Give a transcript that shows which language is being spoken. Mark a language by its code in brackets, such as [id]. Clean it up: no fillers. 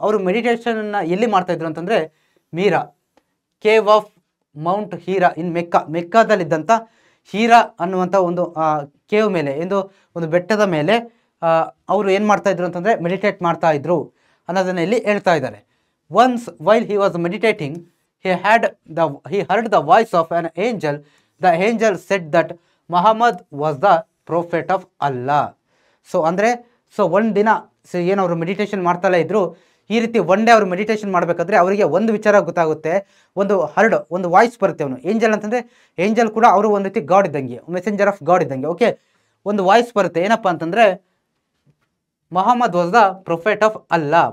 [kn] ಅವರು ಮೆಡಿಟೇಷನನ್ನು ಎಲ್ಲಿ ಮಾಡ್ತಾಯಿದ್ರು ಅಂತಂದರೆ Meera [en] cave of Mount Hira in [kn] ಮೆಕ್ಕಾದಲ್ಲಿದ್ದಂಥ ಹೀರಾ ಅನ್ನುವಂಥ ಒಂದು ಕೇವ್ ಮೇಲೆ ಒಂದು ಬೆಟ್ಟದ ಮೇಲೆ ಅವರು ಏನು ಮಾಡ್ತಾಯಿದ್ರು ಅಂತಂದರೆ ಮೆಡಿಟೇಟ್ ಮಾಡ್ತಾಯಿದ್ರು ಅನ್ನೋದನ್ನು ಇಲ್ಲಿ ಹೇಳ್ತಾ ಇದ್ದಾರೆ. [en] Once while he was meditating he heard the voice of an angel. The angel said that Muhammad was the prophet of Allah. [kn] So ಅಂದರೆ ಒಂದು ದಿನ ಏನು ಅವರು ಮೆಡಿಟೇಷನ್ ಮಾಡ್ತಲೇ ಇದ್ದರು. ಈ ರೀತಿ ಒನ್ ಡೇ ಅವರು ಮೆಡಿಟೇಷನ್ ಮಾಡಬೇಕಾದ್ರೆ ಅವರಿಗೆ ಒಂದು ವಿಚಾರ ಗೊತ್ತಾಗುತ್ತೆ, ಒಂದು ವಾಯ್ಸ್ ಬರುತ್ತೆ. ಅವನು ಏಂಜಲ್ ಅಂತಂದರೆ ಏಂಜಲ್ ಕೂಡ ಅವರು ಒಂದು ರೀತಿ ಗಾಡ್ ಇದ್ದಂಗೆ, [en] messenger of God [kn] ಇದ್ದಂಗೆ. ಓಕೆ, ಒಂದು ವಾಯ್ಸ್ ಬರುತ್ತೆ, ಏನಪ್ಪ ಅಂತಂದರೆ [en] Mohammed was the prophet of Allah.